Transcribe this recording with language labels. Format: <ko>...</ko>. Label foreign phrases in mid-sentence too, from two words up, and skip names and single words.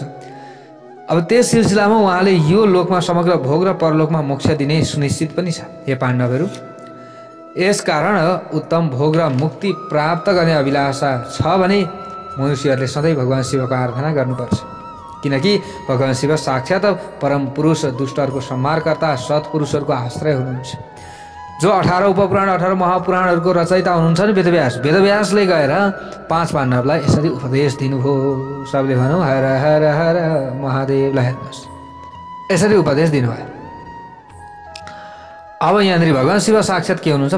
<ne>अब त्यस सिलसिलामा उहाँले यो लोकमा समग्र भोग र परलोकमा मोक्ष दिने सुनिश्चित पनि छ। हे पाण्डवहरू, यसकारण उत्तम भोग र मुक्ति प्राप्त गर्ने अभिलाषा छ भने मनुष्यहरूले सधैँ भगवान् शिवको आराधना गर्नुपर्छ, किनकि भगवान् शिव साक्षात परम पुरुष, दुष्टहरूको संहारकर्ता, सत्पुरुषहरूको आश्रय हुनुहुन्छ। जो 18 उपपुराण 18 महापुराणहरूको रचयिता हुनुहुन्छ नि वेदव्यासले गएर 5 पाण्डवलाई यसरी उपदेश दिनुभयो। सबले भनौँ हर हर हर महादेव। हेर्नुहोस् यसरी उपदेश दिनुभयो। अब यहाँनिर भगवान् शिव साक्षात के हुनुहुन्छ?</ne>